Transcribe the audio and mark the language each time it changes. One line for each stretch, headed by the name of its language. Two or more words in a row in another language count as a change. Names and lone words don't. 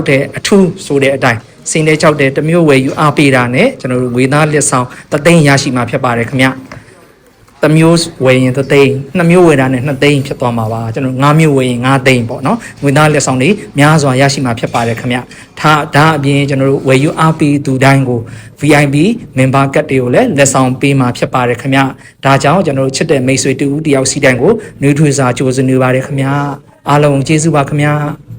Burmese: တဲ့အထူးဆိုတဲ့အတိုင်းစိန်တဲ့6တဲ့တစ်မျိုးဝယ်ယူအားပေးတာနဲ့ကျွန်တော်တို့ငွေသားလက်ဆောင်သသိန်းရရှိမှာဖြစ်ပါတယ်ခင်ဗျာတစ်မျိုးဝယ်ရင်သသိန်း2မျိုးဝယ်တာနဲ့2သိန်းဖြစ်သွားမှာပါကျွန်တော်5မျိုးဝယ်ရင်5သိန်းပေါ့နော်ငွေသားလက်ဆောင်တွေများစွာရရှိမှာဖြစ်ပါတယ်ခင်ဗျဒါအပြင်ကျွန်တော်တို့ဝယ်ယူအားပေးသူတိုင်းကို
English: VIP member card
Burmese: တွေကိုလည်းလက်ဆောင်ပေးမှာဖြစ်ပါတယ်ခင်ဗျဒါကြောင့်ကျွန်တော်တို့ချစ်တဲ့မိတ်ဆွေတူဦးတယောက်စီတိုင်းကိုနှွေးထွေးစွာကြိုးစားနေပါတယ်ခင်ဗျအားလုံးကျေးဇူးပါခင်ဗျ